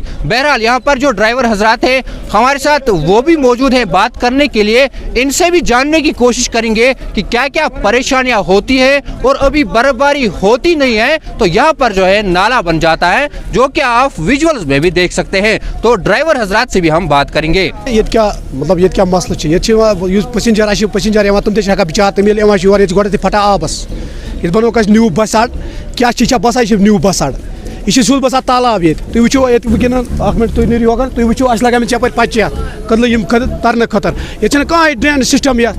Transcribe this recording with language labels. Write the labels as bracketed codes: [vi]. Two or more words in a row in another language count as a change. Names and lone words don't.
[ur] بہرحال یہاں پر جو ڈرائیور حضرات ہیں ہمارے ساتھ وہ بھی موجود ہیں بات کرنے کے لیے, ان سے بھی جاننے کی کوشش کریں گے کہ کیا کیا پریشانیاں ہوتی ہیں. اور ابھی برف باری ہوتی نہیں ہے تو یہاں پر جو ہے نالا بن جاتا ہے, جو کہ آپ ویژولز میں بھی دیکھ سکتے ہیں. تو ڈرائیور حضرات سے بھی ہم بات کریں گے. یہ کیا مسئلہ [ks] پسنجر یِوان تِم تہِ چھِ ہٮ۪کان بِچار تِم ییٚلہِ یِوان چھِ یور ییٚتہِ چھِ گۄڈنٮ۪تھٕے پھٹان آبَس ییٚتہِ بنووُکھ اَسہِ نیوٗ بَسہِ اَڈٕ کیٛاہ چھِ یہِ چھا باسان یہِ چھِ [en] new bus [ks] اَڈٕ یہِ چھِ سیود باسان تالاب ییٚتہِ. تُہۍ وٕچھِو ییٚتہِ وٕنکٮ۪نَس اَکھ مِنٹ تُہۍ نیٖرِو یوکَن, تُہۍ وٕچھِو اَسہِ لگان یَپٲرۍ پَچہِ یَتھ کٔدلہٕ یِم تَرنہٕ خٲطرٕ, ییٚتہِ چھِنہٕ کانٛہہ [en] drain system [ks] یَتھ.